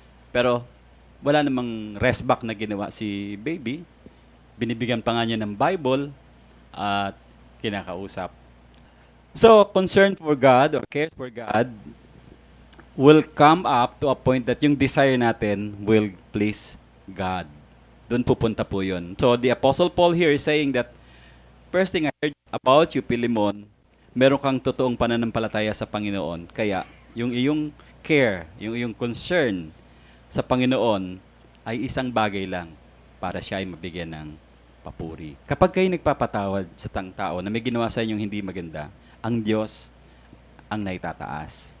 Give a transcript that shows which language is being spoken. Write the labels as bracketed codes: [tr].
[tl] Pero wala namang rest back na ginawa si baby. Binibigyan pa nga niya ng Bible at kinakausap. [en] So, concern for God or care for God will come up to a point that yung desire natin will please God. [tl] Doon pupunta po yun. [en] So, the Apostle Paul here is saying that first thing I heard about you, Philemon, [tl] meron kang totoong pananampalataya sa Panginoon. Kaya, yung iyong care, yung iyong concern sa Panginoon ay isang bagay lang para siya ay mabigyan ng papuri. Kapag kayo nagpapatawad sa tao na may ginawa sa inyong hindi maganda, ang Diyos ang naitataas.